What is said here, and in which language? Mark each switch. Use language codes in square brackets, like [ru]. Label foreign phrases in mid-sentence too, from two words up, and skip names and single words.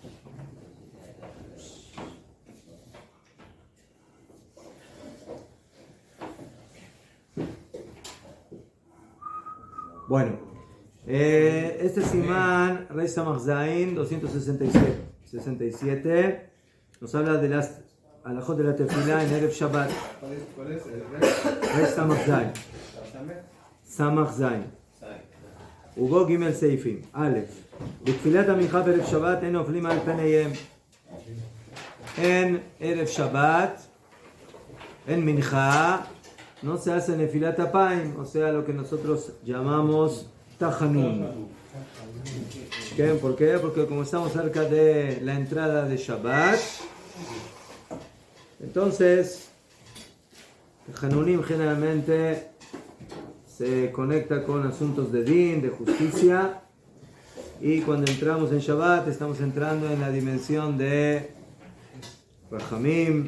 [es] Bueno, este Simán, Rey Samach Zain, 267, nos habla de las alajot de la tefilá en Erev Shabbat. ¿Cuál es? Rey Samach Zain. Samach Zain. [he] ובו ג' סעיפים. א', בתפילת המנחה בערב שבת אין נופלים על פניהם. אין ערב שבת, אין מנחה, [es] no se hace [he] נפילת אפים, [es] o sea, lo que nosotros llamamos tajanun. ¿Por qué? Porque como estamos cerca de la entrada de Shabbat, entonces, tajanunim generalmente se conecta con asuntos de din, de justicia, y cuando entramos en Shabbat estamos entrando en la dimensión de Rahamim.